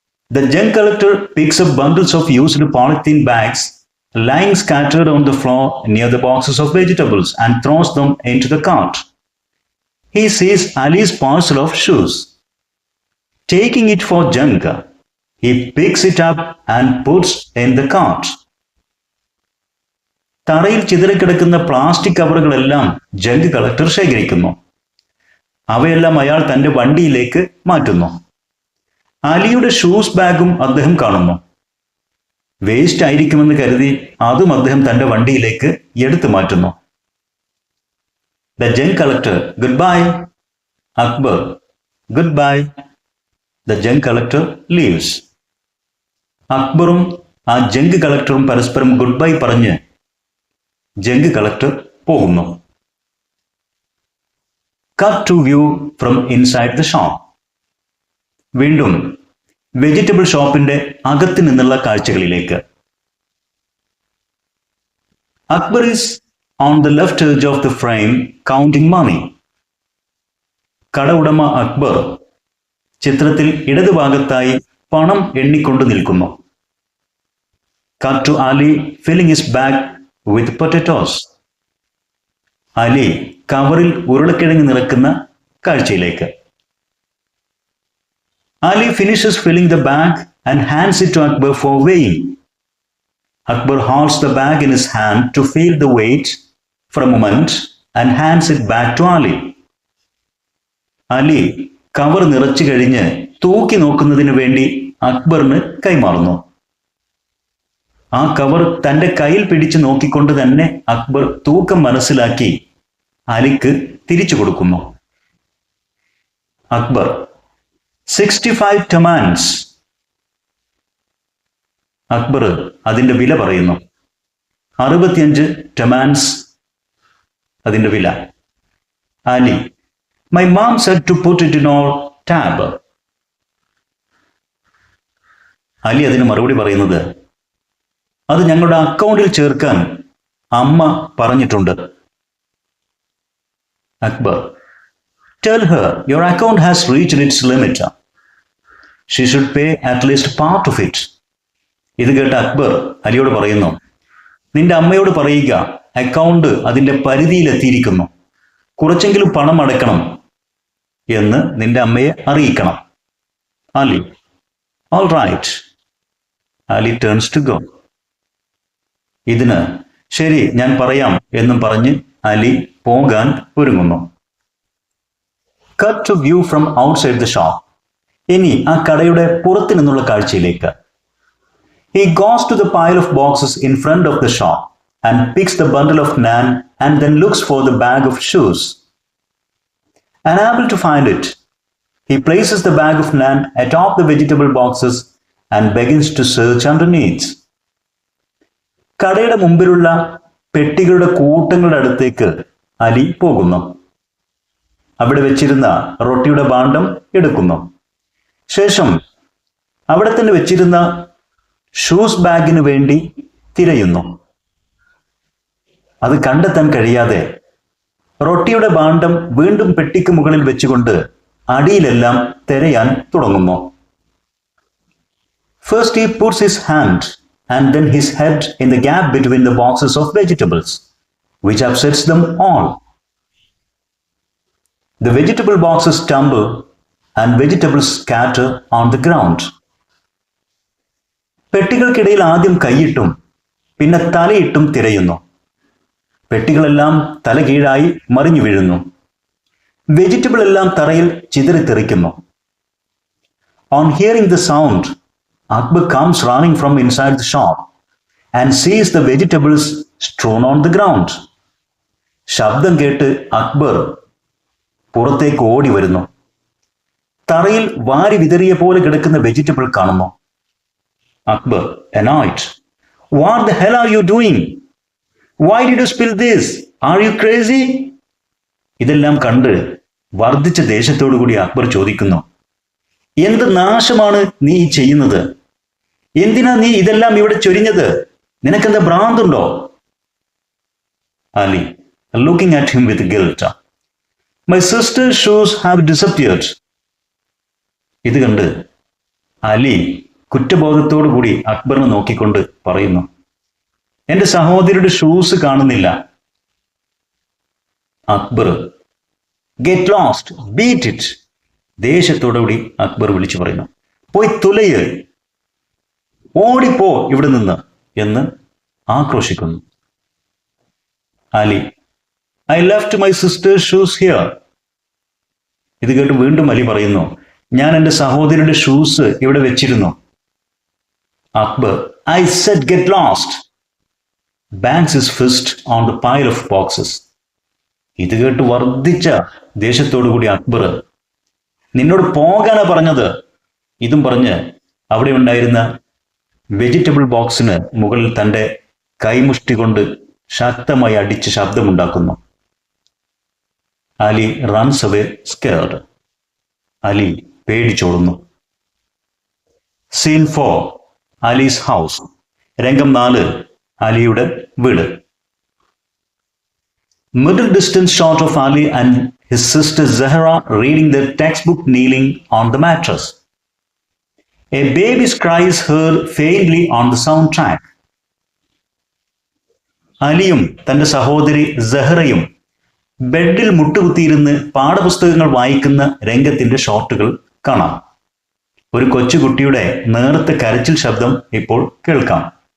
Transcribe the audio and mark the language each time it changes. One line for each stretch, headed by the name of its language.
English: The junk collector picks up bundles of used polythene bags lying scattered on the floor near the boxes of vegetables and throws them into the cart. He sees Ali's parcel of shoes. Taking it for junk, he picks it up and puts in the cart.
Malayalam: തറയിൽ ചിതറിക്കിടക്കുന്ന plastic കവറുകളെല്ലാം junk collector ശേഖരിക്കുന്നു. അവയെല്ലാം അയാൾ തന്റെ വണ്ടിയിലേക്ക് മാറ്റുന്നു. അലിയുടെ shoes ബാഗും അദ്ദേഹം കാണുന്നു. വേസ്റ്റ് ആയിരിക്കുമെന്ന് കരുതി അതും അദ്ദേഹം തന്റെ വണ്ടിയിലേക്ക് എടുത്തു മാറ്റുന്നു.
English: The junk collector, goodbye. Akbar, goodbye. The junk collector leaves.
Malayalam: അക്ബറും ആ ജങ്ക് കളക്ടറും പരസ്പരം ഗുഡ് ബൈ പറഞ്ഞ് ജങ്ക് കളക്ടർ പോകുന്നു.
English: Cut to view from inside the shop.
Malayalam: വീണ്ടും വെജിറ്റബിൾ ഷോപ്പിന്റെ അകത്ത് നിന്നുള്ള കാഴ്ചകളിലേക്ക്.
English: Akbar is on the left edge of the frame counting money.
Malayalam: കട ഉടമ അക്ബർ ചിത്രത്തിൽ ഇടതുഭാഗത്തായി പണം എണ്ണിക്കൊണ്ട് നിൽക്കുന്നു.
English: Cut to Ali filling his bag with potatoes.
Malayalam: Ali കവറിൽ ഉരുളക്കിഴങ്ങ് നിറക്കുന്ന കാഴ്ചയിലേക്ക്.
English: Ali finishes filling the bag and hands it to Akbar for weighing. Akbar holds the bag in his hand to feel the weight for a moment and hands it back to Ali.
Malayalam: Ali cover നിറച്ചു കഴിഞ്ഞ് തൂക്കി നോക്കുന്നതിന് വേണ്ടി അക്ബറിന് കൈമാറുന്നു. ആ cover തന്റെ കയ്യിൽ പിടിച്ചു നോക്കിക്കൊണ്ട് തന്നെ അക്ബർ തൂക്കം മനസ്സിലാക്കി അലിക്ക് തിരിച്ചു കൊടുക്കുന്നു.
English: Akbar, 65 tamans.
Malayalam: അക്ബർ അതിന്റെ വില പറയുന്നു. 65 ടമാൻസ് അതിന്റെ വില.
English: Ali, my mom said to put it in our tab.
Malayalam: Ali അതിന് മറുപടി പറയുന്നത്, അത് ഞങ്ങളുടെ അക്കൗണ്ടിൽ ചേർക്കാൻ അമ്മ പറഞ്ഞിട്ടുണ്ട്.
English: Akbar, tell her your account has reached its limit. She should pay at least part of it.
Malayalam: ഇത് കേട്ട അക്ബർ അലിയോട് പറയുന്നു, നിന്റെ അമ്മയോട് പറയുക അക്കൗണ്ട് അതിന്റെ പരിധിയിലെത്തിയിരിക്കുന്നു, കുറച്ചെങ്കിലും പണം അടയ്ക്കണം എന്ന് നിന്റെ അമ്മയെ അറിയിക്കണം.
English: Ali, all right. Ali turns to go.
Malayalam: ഇതിന് ശരി ഞാൻ പറയാം എന്നും പറഞ്ഞ് അലി പോകാൻ ഒരുങ്ങുന്നു.
English: Cut to view from outside the shop.
Malayalam: ഇനി ആ കടയുടെ പുറത്തു നിന്നുള്ള കാഴ്ചയിലേക്ക്.
English: He goes to the pile of boxes in front of the shop and picks the bundle of naan and then looks for the bag of shoes. Unable to find it, he places the bag of naan atop the vegetable boxes and begins to search underneath.
Malayalam: കടയുടെ മുമ്പിലുള്ള പെട്ടികളുടെ കൂട്ടങ്ങളുടെ അടുത്തേക്ക് അലി പോകുന്നു. അവിടെ വെച്ചിരുന്ന റൊട്ടിയുടെ ഭാണ്ഡം എടുക്കുന്നു. ശേഷം അവിടെ തന്നെ വെച്ചിരുന്ന ഷൂസ് ബാഗിന് വേണ്ടി തിരയുന്നു. അത് കണ്ടെത്താൻ കഴിയാതെ റൊട്ടിയുടെ ഭാണ്ഡം വീണ്ടും പെട്ടിക്ക് മുകളിൽ വെച്ചുകൊണ്ട് അടിയിലെല്ലാം തിരയാൻ തുടങ്ങുന്നു.
English: First he puts his hand and then his head in the gap between the boxes of vegetables, which upsets them all. The vegetable boxes tumble and vegetables scatter on the ground.
Malayalam: പെട്ടികൾക്കിടയിൽ ആദ്യം കൈയിട്ടും പിന്നെ തലയിട്ടും തിരയുന്നു. പെട്ടികളെല്ലാം തലകീഴായി മറിഞ്ഞു വീഴുന്നു. Vegetable എല്ലാം തറയിൽ ചിതറിത്തെറിക്കുന്നു.
English: On hearing the sound, Akbar comes running from inside the shop and sees the vegetables strewn on the ground.
Malayalam: ശബ്ദം കേട്ട് അക്ബർ പുറത്തേക്ക് ഓടി വരുന്നു. തറയിൽ വാരി വിതറിയ പോലെ കിടക്കുന്ന വെജിറ്റബിൾ കാണുന്നു.
English: Akbar, annoyed, "What the hell are you doing? Why did you spill this? Are you crazy?"
Malayalam: ഇതെല്ലാം കണ്ട് വർദ്ധിച്ച ദേഷ്യത്തോടു കൂടി അക്ബർ ചോദിക്കുന്നു, "എന്ത് നാശമാണ് നീ ഈ ചെയ്യുന്നത്? എന്തിനാ നീ ഇതെല്ലാം ഇവിടെ ചൊരിഞ്ഞത്? നിനക്കെന്താ ഭ്രാന്തുണ്ടോ?"
English: Ali, looking at him with guilt, "My sister's shoes have disappeared."
Malayalam: ഇത് കണ്ട് അലി കുറ്റബോധത്തോടു കൂടി അക്ബറിനെ നോക്കിക്കൊണ്ട് പറയുന്നു, "എന്റെ സഹോദരിയുടെ ഷൂസ് കാണുന്നില്ല."
English: Akbar, "Get lost, beat it."
Malayalam: ദേഷ്യത്തോടുകൂടി Akbar വിളിച്ചു പറയുന്നു, "പോയി തുലയ്, ഓടിപ്പോ ഇവിടെ നിന്ന്" എന്ന് ആക്രോശിക്കുന്നു.
English: Ali, "I left my sister's shoes here."
Malayalam: ഇത് കേട്ട് വീണ്ടും അലി പറയുന്നു, "ഞാൻ എൻ്റെ സഹോദരിയുടെ ഷൂസ് ഇവിടെ വെച്ചിരുന്നു."
English: Akbar, "I said get lost." Bangs his fist on the pile of boxes.
Malayalam: ഇത് കേട്ട് വർദ്ധിച്ച ദേഷ്യത്തോടു കൂടി അക്ബർ, "നിന്നോട് പോകാനാ പറഞ്ഞത്." ഇതും പറഞ്ഞ് അവിടെ ഉണ്ടായിരുന്ന വെജിറ്റബിൾ ബോക്സിന് മുകളിൽ തൻ്റെ കൈമുഷ്ടി കൊണ്ട് ശക്തമായി അടിച്ച് ശബ്ദമുണ്ടാക്കുന്നു.
English: Ali runs away scared.
Malayalam: Ali പേടിച്ചോടുന്നു.
English: Scene 4, Ali's house.
Malayalam: രംഗം 4, അലിയുടെ വീട്.
English: Middle distance shot of Ali and his sister Zahra reading their textbook kneeling on the mattress. A baby's cry is heard faintly on the soundtrack.
Malayalam: അലിയും തന്റെ സഹോദരി സഹറയും ബെഡിൽ മുട്ടുകുത്തിയിരുന്ന് പാഠപുസ്തകങ്ങൾ വായിക്കുന്ന രംഗത്തിന്റെ ഷോട്ടുകൾ കാണാം. ഒരു കൊച്ചുകുട്ടിയുടെ നേർത്ത കരച്ചിൽ ശബ്ദം ഇപ്പോൾ കേൾക്കാം.